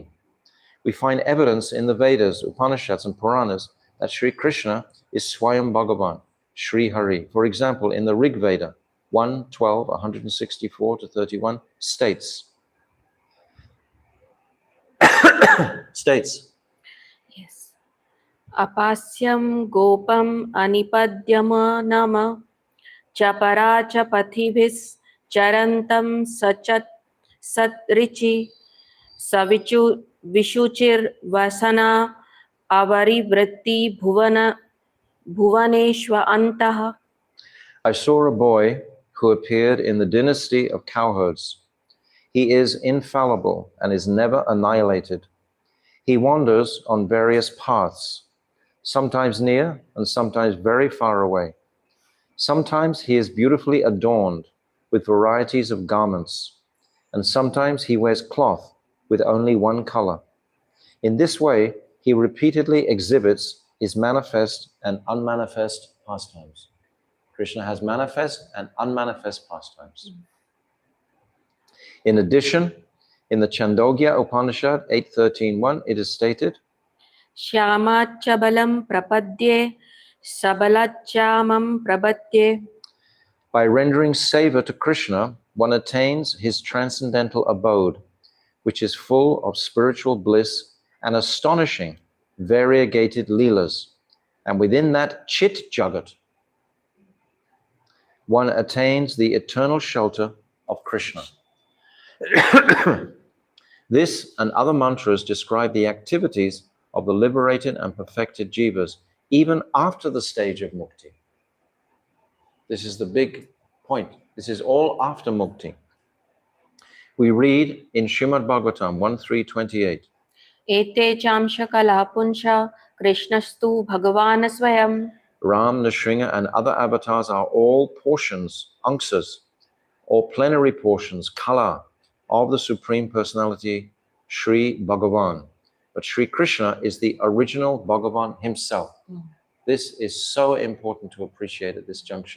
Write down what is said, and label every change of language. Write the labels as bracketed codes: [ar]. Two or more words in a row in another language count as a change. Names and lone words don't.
[en] We find evidence in the Vedas, Upanishads, and Puranas that Sri Krishna is Swayam Bhagavan, Sri Hari. For example, in the Rig Veda, 1:12, 164-31, states, Yes. [sa] अपश्यं गोपामनिपद्यमानमा च परा च पथिभिश्चरन्तम् स सध्रीचीः स विषूचीर्वसान आ वरीवर्ति भुवनेष्वन्तः. [en] I saw a boy who appeared in the dynasty of cowherds. He is infallible and is never annihilated. He wanders on various paths, sometimes near and sometimes very far away. Sometimes he is beautifully adorned with varieties of garments, and sometimes he wears cloth with only one color. In this way, he repeatedly exhibits his manifest and unmanifest pastimes. Krishna has manifest and unmanifest pastimes. In addition, in the Chandogya Upanishad 8.13.1, it is stated, [sa] श्यामाच्छबलं प्रपद्ये शबलाच्छ्यामं प्रपद्ये. [en] by rendering seva to Krishna, one attains his transcendental abode, which is full of spiritual bliss and astonishing variegated leelas. And within that [sa] चित् जगत्, [en] one attains the eternal shelter of Krishna. This and other mantras describe the activities of the liberated and perfected jivas, even after the stage of mukti. This is the big point. This is all after mukti. We read in Srimad Bhagavatam 1.3.28, [sa] एते चांशकलाः पुंसः कृष्णस्तु भगवान् स्वयम्. [en] Ram, Nrsimha, and other avatars are all portions, angsas, or plenary portions, kala, of the Supreme Personality, Sri Bhagavan. But Sri Krishna is the original Bhagavan himself. This is so important to appreciate at this junction.